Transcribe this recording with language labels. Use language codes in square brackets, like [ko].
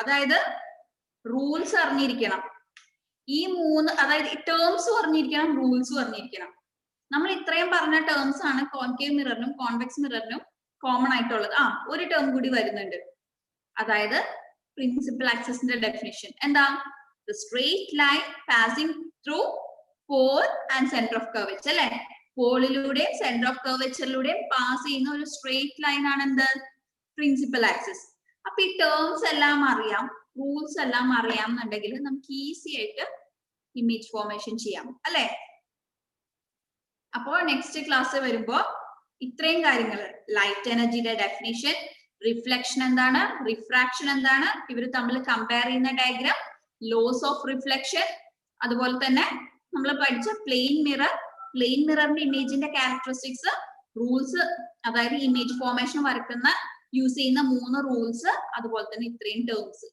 [ml] അതായത് റൂൾസ് അറിഞ്ഞിരിക്കണം. ഈ മൂന്ന്, അതായത് ടേംസ് അറിഞ്ഞിരിക്കണം, റൂൾസ് അറിഞ്ഞിരിക്കണം. നമ്മൾ ഇത്രയും പറഞ്ഞ ടേംസ് ആണ് കോൺകേവ് മിററിനും കോൺവെക്സ് മിററിനും കോമൺ ആയിട്ടുള്ളത്. ഒരു ടേം കൂടി വരുന്നുണ്ട്, അതായത് പ്രിൻസിപ്പൽ ആക്സിസിന്റെ ഡെഫിനിഷൻ എന്താ? [en] The straight line passing through pole and center of curvature, അല്ലെ? [ml] പോളിലൂടെയും സെന്റർ ഓഫ് കർവേച്ചറിലൂടെയും പാസ് ചെയ്യുന്ന ഒരു സ്ട്രെയിറ്റ് ലൈൻ ആണ് എന്ത്? Principal axis. അപ്പൊ ഈ ടേംസ് എല്ലാം അറിയാം, റൂൾസ് എല്ലാം അറിയാം എന്നുണ്ടെങ്കിൽ നമുക്ക് ഈസി ആയിട്ട് ഇമേജ് ഫോർമേഷൻ ചെയ്യാം, അല്ലെ? അപ്പോൾ നെക്സ്റ്റ് ക്ലാസ് വരുമ്പോ ഇത്രയും കാര്യങ്ങൾ, ലൈറ്റ് എനർജിയുടെ ഡെഫിനിഷൻ, റിഫ്ലക്ഷൻ എന്താണ്, റിഫ്രാക്ഷൻ എന്താണ്, ഇവർ തമ്മിൽ കമ്പയർ ചെയ്യുന്ന ഡയഗ്രാം, ലോസ് ഓഫ് റിഫ്ലക്ഷൻ, അതുപോലെ തന്നെ നമ്മൾ പഠിച്ച plain mirror, plain മിററിന്റെ ഇമേജിന്റെ characteristics, rules, അതായത് ഇമേജ് ഫോർമേഷൻ വരക്കുന്ന യൂസ് ചെയ്യുന്ന 3 റൂൾസ്, അതുപോലെ തന്നെ ഇത്രയും ടേംസ്.